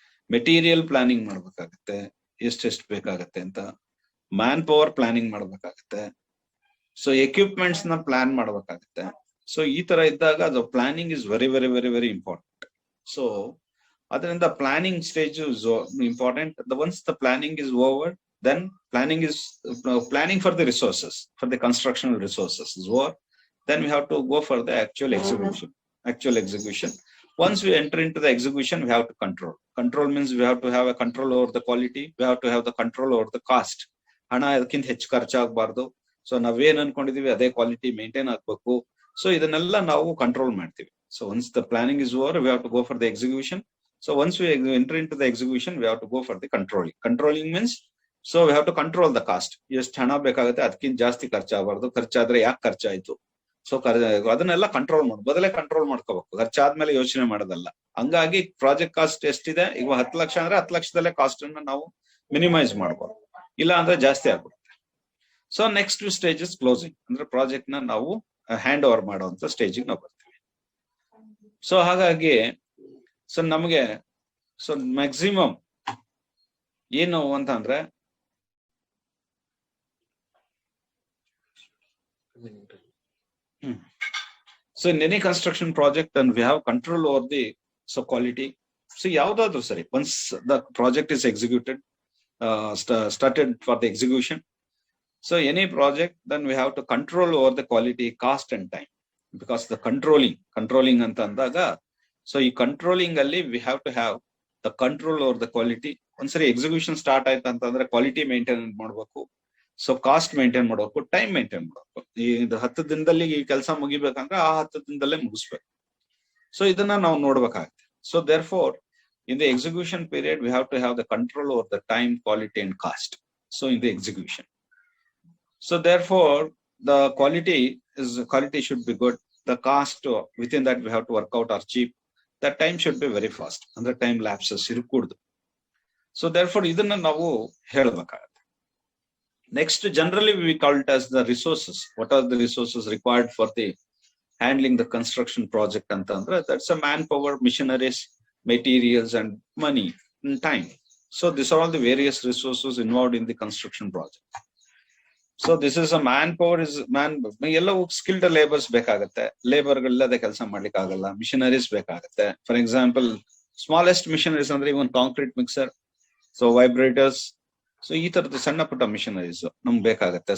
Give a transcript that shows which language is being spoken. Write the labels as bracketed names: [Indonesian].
[Kannada] Material planning ಮಾಡ್ಬೇಕಾಗತ್ತೆ, ಎಷ್ಟೆಷ್ಟು ಬೇಕಾಗತ್ತೆ ಅಂತ. ಮ್ಯಾನ್ ಪವರ್ ಪ್ಲಾನಿಂಗ್ ಮಾಡ್ಬೇಕಾಗತ್ತೆ. ಸೊ ಎಕ್ವಿಪ್ಮೆಂಟ್ಸ್ ನ ಪ್ಲಾನ್ ಮಾಡ್ಬೇಕಾಗತ್ತೆ. [English] so [Kannada] ಈ ತರ ಇದ್ದಾಗ ಅದು [English] Planning is very very very very important. So [Kannada] ಅದರಿಂದ [English] Planning stage is important. Once the planning is over, then planning for the resources, for the constructional resources is over. Then we have to go for the actual execution. Once we enter into the execution, we have to control means we have to have a control over the quality, we have to have the control over the cost. [Kannada] ಹಣ ಅದಕ್ಕಿಂತ ಹೆಚ್ಚು ಖರ್ಚಾಗಬಾರ್ದು. So ನಾವೇನ್ ಅನ್ಕೊಂಡಿದೀವಿ ಅದೇ quality maintain ಆಗ್ಬೇಕು. So ಇದನ್ನೆಲ್ಲ ನಾವು control ಮಾಡ್ತೀವಿ. [English] So once the planning is over, we have to go for the execution. So once we enter into the execution, we have to go for the controlling means, so we have to control the cost. [Kannada] ಎಷ್ಟು ಹಣ ಬೇಕಾಗುತ್ತೆ ಅದಕ್ಕಿಂತ ಜಾಸ್ತಿ ಖರ್ಚಾಗಬಾರ್ದು, ಖರ್ಚಾದ್ರೆ ಯಾಕೆ ಖರ್ಚಾಯ್ತು, so ಅದನ್ನೆಲ್ಲ control ಮೊದಲೇ control ಮಾಡ್ಕೋಬೇಕು, ಖರ್ಚಾದ್ಮೇಲೆ ಯೋಚನೆ ಮಾಡೋದಲ್ಲ. ಹಂಗಾಗಿ ಪ್ರಾಜೆಕ್ಟ್ ಕಾಸ್ಟ್ ಎಷ್ಟಿದೆ, ಈಗ 10 ಲಕ್ಷ ಅಂದ್ರೆ 10 ಲಕ್ಷದಲ್ಲೇ ಕಾಸ್ಟ್ ಅನ್ನ ನಾವು ಮಿನಿಮೈಸ್ ಮಾಡ್ಬೋದು, ಇಲ್ಲ ಅಂದ್ರೆ ಜಾಸ್ತಿ ಆಗ್ಬಿಡುತ್ತೆ. [English] so next stage is closing, [Kannada] ಅಂದ್ರೆ ಪ್ರಾಜೆಕ್ಟ್ ನ ನಾವು ಹ್ಯಾಂಡ್ ಓವರ್ ಮಾಡುವಂತ ಸ್ಟೇಜಿಗೆ ನಾವು ಬರ್ತೀವಿ. ಸೊ ಹಾಗಾಗಿ ಸೊ ನಮಗೆ ಸೊ ಮ್ಯಾಕ್ಸಿಮಮ್ ಏನು ಅಂತ ಅಂದ್ರೆ, [English] so in any construction project, and we have control over the quality. So [Kannada] yavudaadru sari, [English] once the project is executed, started for the execution, so any project, then we have to control over the quality, cost and time, because the controlling [Kannada] anta andaga, [English] so [Kannada] ee controlling alli [English] we have to have the control over the quality. [Kannada] ಒಂದ್ಸರಿ execution start ಆಯ್ತು ಅಂತಂದ್ರೆ quality maintain ಮಾಡಬೇಕು, so cost maintain ಮಾಡಬೇಕು, time maintain ಮಾಡಬೇಕು. ಈ 10 ದಿನದಲ್ಲಿ ಈ ಕೆಲಸ ಮುಗಿಬೇಕಂದ್ರೆ ಆ 10 ದಿನದಲ್ಲೇ ಮುಗಿಸ್ಬೇಕು. ಸೊ ಇದನ್ನ ನಾವು ನೋಡ್ಬೇಕಾಗುತ್ತೆ. [English] So therefore in the execution period we have to have the control over the time, quality and cost. So in the execution, so therefore the quality should be good, the cost within that we have to work out or cheap, the time should be very fast, [Kannada] ಅಂದ್ರೆ time lapses ಇರಕೂಡ್ದು. So there four ಇದನ್ನ ನಾವು ಹೇಳಬೇಕಾಗುತ್ತೆ. [English] Next, generally we call it as the resources. What are the resources required for the handling the construction project [Kannada] antandra? [English] That's a manpower, machineries, materials and money and time. So these are all the various resources involved in the construction project. So this is a manpower, is [Kannada] ಎಲ್ಲ [English] skilled laborers [Kannada] ಬೇಕಾಗುತ್ತೆ, labour ಗಳಿಲ್ಲದೆ ಕೆಲಸ ಮಾಡ್ಲಿಕ್ಕೆ ಆಗಲ್ಲ, missionaries ಬೇಕಾಗುತ್ತೆ. [English] for example [Kannada] smallest missionaries ಅಂದ್ರೆ ಇವನ್ concrete mixer, so ವೈಬ್ರೇಟರ್ಸ್, so ಈ ತರದ ಸಣ್ಣ ಪುಟ್ಟ ಮಿಷನರೀಸ್ ನಮ್ಗೆ ಬೇಕಾಗತ್ತೆ.